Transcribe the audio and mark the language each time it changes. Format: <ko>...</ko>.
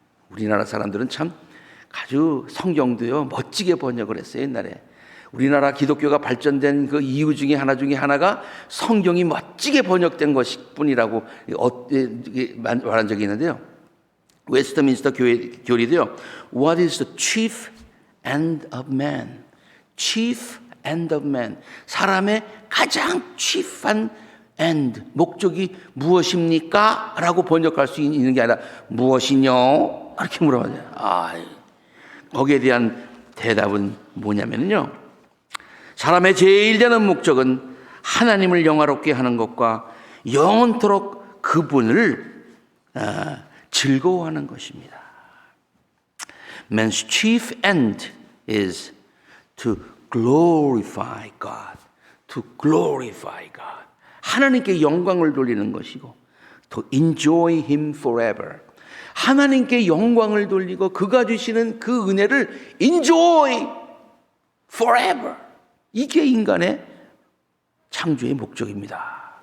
<ko>우리나라 사람들은 참 아주 성경도요 멋지게 번역을 했어요. 옛날에 우리나라 기독교가 발전된 그 이유 중에 하나가 성경이 멋지게 번역된 것일 뿐이라고 말한 적이 있는데요. 웨스트민스터 교리도요.</ko> <en>What is the chief end of man? Chief end of man.</en> <ko>사람의 가장 chief한 end, 목적이 무엇입니까? 라고 번역할 수 있는 게 아니라 무엇이뇨? 이렇게 물어봐요. 거기에 대한 대답은 뭐냐면요. 사람의 제일 되는 목적은 하나님을 영화롭게 하는 것과 영원토록 그분을 즐거워하는 것입니다.</ko> <en>Man's chief end is to glorify God. To glorify God.</en> <ko>하나님께 영광을 돌리는 것이고,</ko> <en>to enjoy Him forever.</en> <ko>하나님께 영광을 돌리고 그가 주시는 그 은혜를</ko> <en>enjoy forever.</en> <ko>이게 인간의 창조의 목적입니다.</ko>